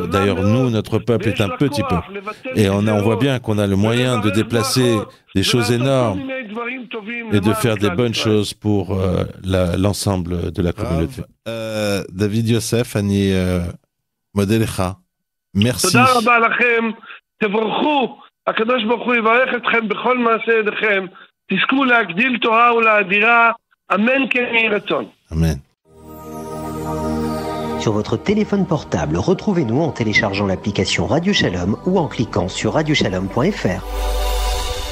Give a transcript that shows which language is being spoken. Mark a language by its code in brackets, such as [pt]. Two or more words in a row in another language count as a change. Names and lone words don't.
[fr] D'ailleurs, nous, notre peuple est un petit peuple. Et on voit bien qu'on a le moyen de déplacer des choses énormes et de faire des bonnes choses pour l'ensemble de la communauté. [he] David Yosef, אני מודה לך. [fr] Merci. [he] הקדוש ברוך הוא יברך אתכם בכל מעשה ידיכם, תזכו להגדיל תורה ולאדירה, אמן כן יהי רצון. Amen. [fr] Sur votre téléphone portable, retrouvez-nous en téléchargeant l'application Radio Shalom ou en cliquant sur radioshalom.fr.